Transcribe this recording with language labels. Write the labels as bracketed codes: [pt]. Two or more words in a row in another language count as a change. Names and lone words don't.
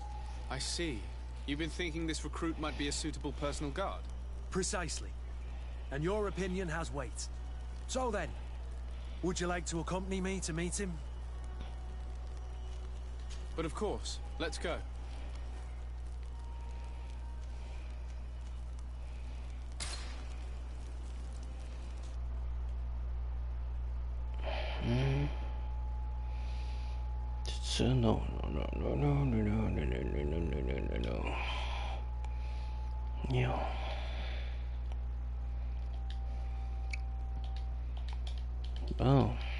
[en] I see. You've been thinking this recruit might be a suitable personal guard? Precisely. And your opinion has weight. So then, would you like to accompany me to meet him? But of course. Let's go. No, no, no, no, no, no, no, no, no, no, no, no, no. Yeah. Bon.